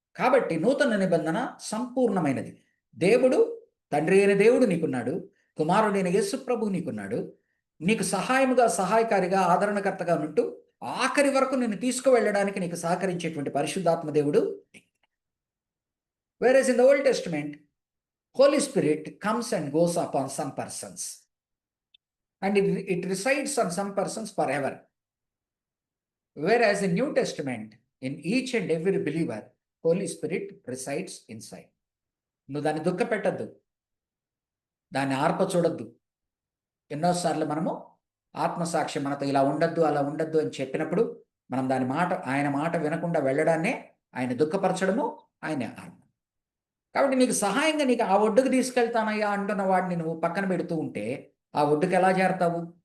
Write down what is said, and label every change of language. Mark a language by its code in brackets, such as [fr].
[te] కాబట్టి నూతన నిబంధన సంపూర్ణమైనది. దేవుడు, తండ్రి అయిన దేవుడు నీకున్నాడు, కుమారుడైన యేసు ప్రభువు నీకున్నాడు, నీకు సహాయముగా, సహాయకారిగా, ఆదరణకర్తగా ఉంటూ ఆఖరి వరకు నిన్ను తీసుకువెళ్ళడానికి నీకు సహకరించేటువంటి పరిశుద్ధాత్మ దేవుడు. [en] Whereas in the Old Testament, Holy Spirit comes and goes upon some persons, and it resides on some persons forever. Whereas in New Testament, in each and every believer, Holy Spirit resides inside. [te] నువ్వు దాన్ని దుఃఖ పెట్టద్దు, దాన్ని ఆర్ప చూడొద్దు. ఎన్నోసార్లు మనము ఆత్మసాక్ష్యం మనతో ఇలా ఉండద్దు, అలా ఉండద్దు అని చెప్పినప్పుడు మనం దాని మాట, ఆయన మాట వినకుండా వెళ్ళడాన్నే ఆయన దుఃఖపరచడము, ఆయన ఆత్మ. కాబట్టి నీకు సహాయంగా నీకు ఆ ఒడ్డుకు తీసుకెళ్తానయ్యా అంటున్న వాడిని నువ్వు పక్కన పెడుతూ ఉంటే ఆ ఒడ్డుకు ఎలా చేరతావు?